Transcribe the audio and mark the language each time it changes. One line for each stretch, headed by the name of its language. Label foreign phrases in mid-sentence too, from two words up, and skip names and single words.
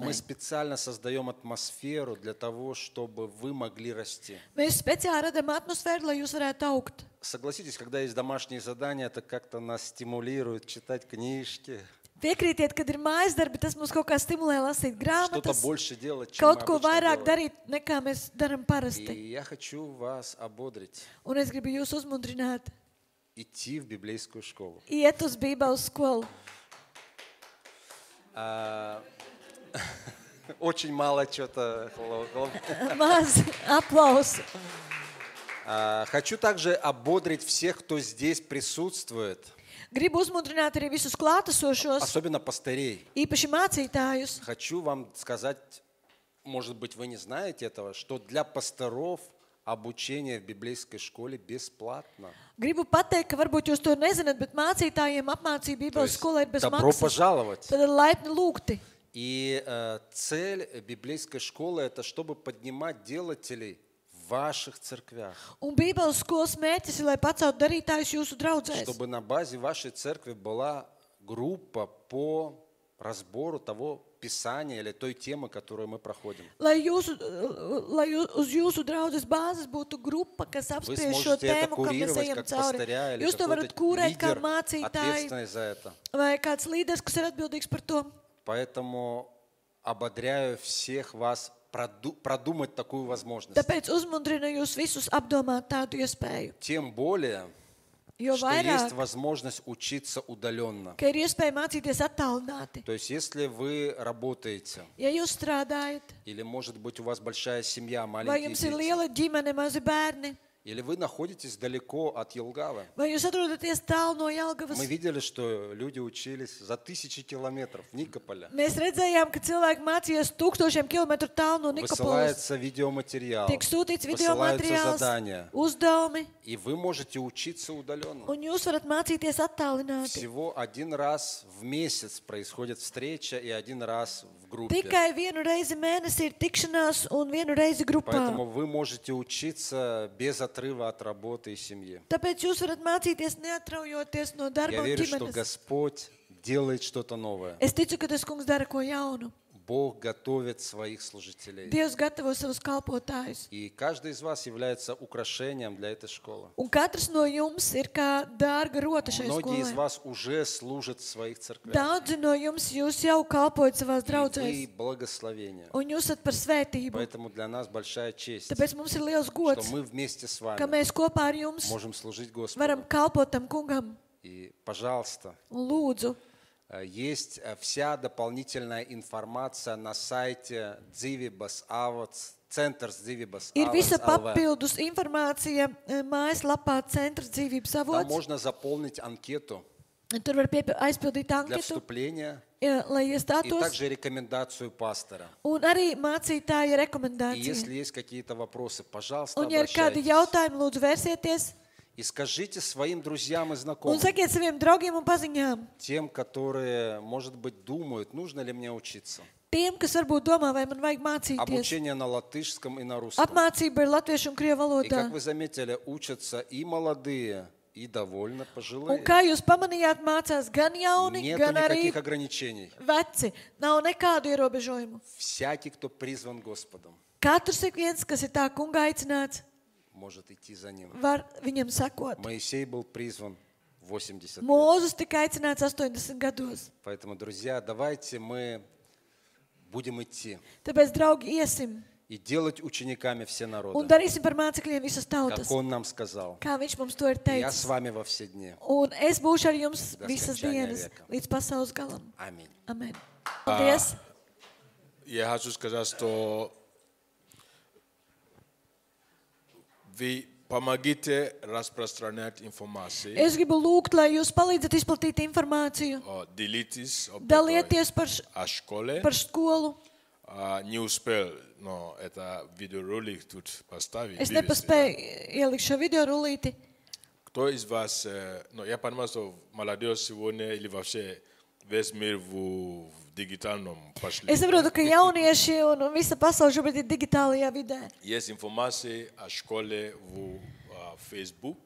Russian: Мы специально создаем атмосферу для того, чтобы вы могли расти.
Latvian: Mēs speciāli radām atmosfēru, lai jūs varētu augt.
Russian: Согласитесь, когда есть домашние задания, это как-то нас стимулирует читать книжки,
Latvian: Piekrītiet, kad ir mājas darbi, tas mums kaut kā stimulē lasīt
Russian: что-то
Latvian: grāmatas,
Russian: больше делать, чем мы
Latvian: kaut ko
Russian: обычно
Latvian: vairāk
Russian: делаем.
Latvian: darīt, nekā mēs darām parasti.
Russian: И я хочу вас ободрить,
Latvian: Un es gribu jūs uzmundrināt,
Russian: идти в библейскую школу.
Latvian: iet uz Bībeles skolu.
Russian: Очень мало что-то.
Latvian: Maz aplausu.
Russian: Хочу также ободрить всех, кто здесь присутствует,
Latvian: Gribu uzmundrināt arī visus klātesošos,
Russian: особенно пастырей.
Latvian: īpaši mācītājus.
Russian: Хочу вам сказать, может быть, вы не знаете этого, что для пасторов обучение в библейской школе бесплатно.
Latvian: Gribu pateikt, ka varbūt jūs to nezināt, bet mācītājiem apmācība
Russian: То
Latvian: Bībeles
Russian: есть,
Latvian: skolā ir bez
Russian: добро
Latvian: maksas.
Russian: пожаловать.
Latvian: Tad ir laipni lūgti.
Russian: И цель библейской школы – это чтобы поднимать делателей в ваших церквях.
Latvian: Un Bībeles skolas mērķis ir, lai paceltu darītājus jūsu draudzēs.
Russian: Чтобы на базе вашей церкви была группа по разбору того Писания или той темы, которую мы проходим.
Latvian: Lai uz jūsu draudzes bāzes būtu grupa, kas apspriež šo
Russian: сможете это
Latvian: tēmu, kam mēs
Russian: курировать
Latvian: ejam
Russian: как
Latvian: cauri.
Russian: пастыря или
Latvian: Jūs to varat
Russian: какой-то
Latvian: kūrēt kā
Russian: лидер,
Latvian: mācītāji
Russian: ответственный за это.
Latvian: vai kāds līderis, kas ir atbildīgs par to.
Russian: Поэтому ободряю всех вас продумать такую возможность.
Latvian: Tāpēc uzmundrinu jūs visus apdomāt tādu iespēju.
Russian: Тем более,
Latvian: Jo
Russian: что есть
Latvian: vairāk,
Russian: возможность учиться удаленно.
Latvian: ka ir iespēja mācīties attālināti.
Russian: То есть, если вы работаете,
Latvian: Ja jūs strādājat,
Russian: или, может быть, у вас большая семья,
Latvian: vai
Russian: маленькие
Latvian: jums ir
Russian: дети,
Latvian: liela ģimene, mazi bērni,
Russian: или вы находитесь далеко от Елгавы.
Latvian: vai jūs atrodaties tālu no Jelgavas,
Russian: Мы видели, что люди учились за 1000 километров в Никополе.
Latvian: mēs redzējām, ka cilvēki mācījās 1000 kilometru tālu no Nikopolis.
Russian: Высылается видеоматериал,
Latvian: Tiek sūtīts video
Russian: высылаются
Latvian: materiāls,
Russian: задания.
Latvian: uzdevumi,
Russian: И вы можете учиться удаленно.
Latvian: un jūs varat mācīties attālināti.
Russian: Всего один раз в месяц происходит встреча и один раз в группе.
Latvian: Tikai vienu reizi mēnesī ir tikšanās un vienu reizi grupā.
Russian: Поэтому вы можете учиться без отрыва от работы и семьи.
Latvian: Tāpēc jūs varat mācīties neatraujoties no darba
Russian: Я
Latvian: un
Russian: верю, что
Latvian: ģimenes.
Russian: Господь делает что-то новое.
Latvian: Es ticu, ka tas kungs dara ko jaunu.
Russian: Бог готовит своих служителей.
Latvian: Dievs gatavo savus kalpotājus.
Russian: И каждый из вас является украшением для этой школы.
Latvian: Un katrs no jums ir kā dārga rota šai
Russian: Многие из
Latvian: skolai.
Russian: вас уже служат в своих церквях.
Latvian: Daudzi no jums jūs jau kalpojat savās
Russian: И вы
Latvian: draudzēs.
Russian: благословение.
Latvian: Un jūs esat par svētību.
Russian: Поэтому для нас большая честь,
Latvian: Tāpēc mums ir liels
Russian: что
Latvian: gods,
Russian: мы вместе с
Latvian: ka
Russian: вами
Latvian: mēs kopā ar jums
Russian: можем служить
Latvian: varam
Russian: Господу.
Latvian: kalpot tam kungam.
Russian: И, пожалуйста,
Latvian: Un lūdzu,
Russian: есть вся дополнительная информация на сайте Dzīvības avots, centrs Dzīvības
Latvian: ir visa
Russian: avots LV.
Latvian: papildus informācija mājaslapā Centrs dzīvības
Russian: Там
Latvian: avots.
Russian: можно заполнить анкету
Latvian: Tur var aizpildīt
Russian: для
Latvian: anketu,
Russian: вступления
Latvian: lai
Russian: и
Latvian: iestātos.
Russian: также рекомендацию пастора.
Latvian: Un arī mācītāja
Russian: И
Latvian: rekomendācija.
Russian: если есть какие-то вопросы, пожалуйста,
Latvian: Un, ja ir kādi
Russian: обращайтесь.
Latvian: jautājumi, lūdzu, vērsieties
Russian: И скажите своим друзьям и
Latvian: un
Russian: знакомым,
Latvian: sakiet saviem draugiem un paziņām.
Russian: тем, которые, может быть, думают, нужно ли мне учиться.
Latvian: Tiem, kas varbūt domā, vai man vajag mācīties.
Russian: Обучение на латышском и на русском.
Latvian: Apmācība ir latviešu un krievu
Russian: И, как
Latvian: valodā.
Russian: вы заметили, учатся и молодые, и довольно
Latvian: Un
Russian: пожилые.
Latvian: kā jūs pamanījāt, mācās gan jauni,
Russian: Нету
Latvian: gan arī
Russian: никаких ограничений.
Latvian: veci. Nav nekādu ierobežojumu.
Russian: Всякий, кто призван Господом,
Latvian: Katrs ik viens, kas ir tā kunga aicināts,
Russian: может идти за Ним.
Latvian: var viņam sekot.
Russian: Моисей был призван 80 лет.
Latvian: Mūzes tika aicināts 80 gados.
Russian: Поэтому, друзья, давайте мы будем идти
Latvian: Tāpēc, draugi, iesim
Russian: и делать учениками все
Latvian: un
Russian: народы,
Latvian: darīsim par mācekļiem visas tautas,
Russian: как Он нам сказал.
Latvian: kā viņš mums to ir
Russian: Я с
Latvian: teicis.
Russian: вами во все дни.
Latvian: Un es būšu ar jums
Russian: Do
Latvian: visas
Russian: skončania
Latvian: dienas
Russian: vieka.
Latvian: līdz pasaules galam.
Russian: Аминь.
Latvian: Amen. Paldies!
Russian: Я хочу сказать, что вы помогите распространять информацию,
Latvian: Es gribu lūgt, lai jūs palīdzat izplatīt informāciju,
Russian: делитесь
Latvian: dalieties
Russian: о школе.
Latvian: par skolu.
Russian: Не успел, но это видеоролик тут поставить.
Latvian: Es
Russian: вывести,
Latvian: nepaspēju ielikt šo video rullīti.
Russian: Кто из вас, ну, я понимаю, что молодежь сегодня или вообще весь мир в дигитальном пошли.
Latvian: Es saprotu, ka jaunieši un visa pasaule šobrīd ir digitālajā vidē.
Russian: Есть информация о школе в Facebook.